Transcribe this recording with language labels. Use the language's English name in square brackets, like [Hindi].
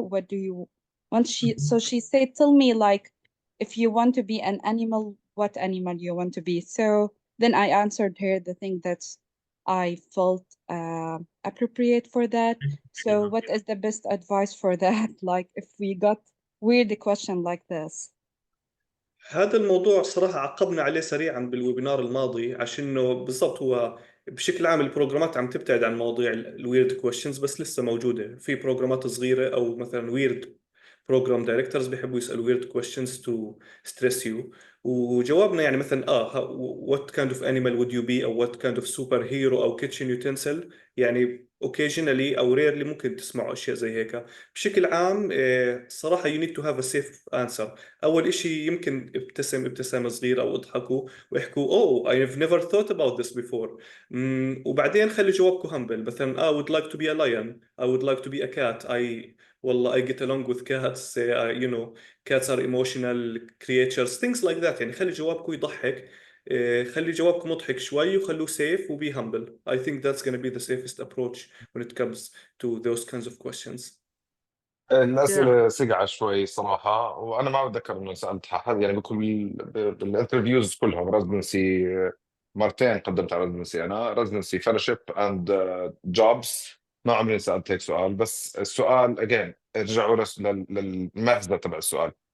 [English] What do you want? So she said, tell me, like, if you want to be an animal, what animal you want to be? So then I answered her the thing that I felt appropriate for that. So what is the best advice for that? Like, if we got weird question like this? [Arabic] هذا الموضوع صراحة عقبنا عليه سريعا بالويبينار الماضي، عشانه بالضبط هو بشكل عام البروجرامات عم تبتعد عن مواضيع الويرد كويشنز، بس لسه موجودة في بروجرامات صغيرة أو مثلا ويرد بروجرام دايركتورز بيحبوا يسألوا [English] Weird questions to stress you. [Arabic] وجوابنا يعني مثلا [English] what kind of animal would you be [Arabic] أو [English] what kind of superhero [Arabic] أو [English] kitchen utensil، [Arabic] يعني occasionally أو rarely ممكن تسمعوا أشياء زي هيك. بشكل عام صراحة [English] you need to have a safe answer. [Arabic] أول إشي يمكن ابتسامة صغيرة أو اضحكوا واحكوا [English] oh I've never thought about this before. وبعدين خلي جوابكم humble، [Arabic] مثلا [English] I would like to be a lion, I would like to be a cat, [Arabic] والله [English] I get along with cats, you know cats are emotional creatures, things like that. [Arabic] يعني خلي جوابكم يضحك، خلي جوابكم مضحك شوي وخلوه safe وبي humble. [English] I think that's going to be the safest approach when it comes to those kinds of questions. [Arabic] الأسئلة سقعة شوي صراحة، وأنا ما بتذكر إنه سألتها حد يعني بكل بالانترفيوز كلهم. ريزدنسي مرتين قدمت على ريزدنسي، أنا ريزدنسي [English] fellowship and jobs [Arabic] ما عمري سألت هيك سؤال. بس السؤال أجين ارجعوا للمغزى تبع السؤال.